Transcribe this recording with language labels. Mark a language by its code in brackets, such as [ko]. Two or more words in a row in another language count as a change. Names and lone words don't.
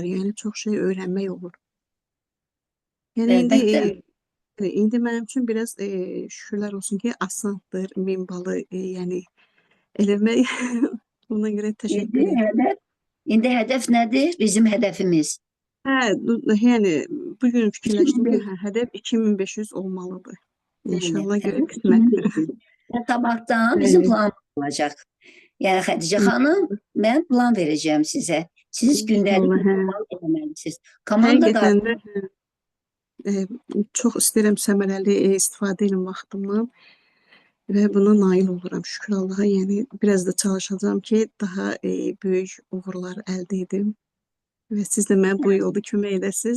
[az] Yəni çox şey öyrənmək olur. Yəni indi mənim üçün biraz şükürlər olsun ki, asandır 1000 balı yəni eləmək. Ona görə təşəkkür edirəm. İndi hədəf nədir? Bizim hədəfimiz. Yəni bu gün fikirləşdim ki, 2500. hədəf 2500 olmalıdır. İnşallah [tr] Evet, [az] görək [tr] evet. [az] qismət. 2500. [tr] Ve sabahtan bizim planımız olacak. Yani Hatice Hanım, ben plan vereceğim size. Siz gündelik [az] İnşallah, hə. [tr] plan etmelisiniz. Komanda da [az] Həqiqətən də çox istəyirəm səmərəli istifadə edim vaxtımdan və buna nail oluram şükür Allaha. Yəni biraz da çalışacağam ki, daha böyük uğurlar əldə edim və siz də mənə bu yolda kömək edəsiniz.